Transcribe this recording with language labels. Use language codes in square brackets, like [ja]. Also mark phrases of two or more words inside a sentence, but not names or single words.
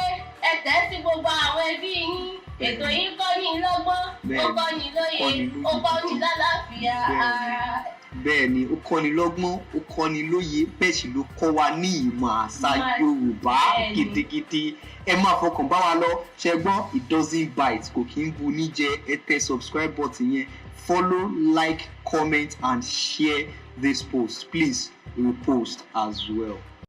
[yo] Ẹ tẹ̀ sí gbogbo àwọn ẹbí yín. Ètò yìí kọ́ ní lọ́gbọ́n, ó kọ́ ní lóye, ó kọ́ ní lálàáfíà ara. Bẹ́ẹ̀ni, ó kọ́ni lọ́gbọ́n, ó kọ́ni lóye, bẹ́ẹ̀ sì ló kọ́ wa ní ìmọ̀ àṣà Yorùbá gidigidi. Ẹ máa fọkàn bá wa lọ, ṣẹ gbọ́n, [en] it doesn't bite, [yo] kò kí ń bu níjẹ. Ẹ tẹ [en] subscribe button [yo] yẹn, [en] follow, like, comment and share this post. Please repost as well.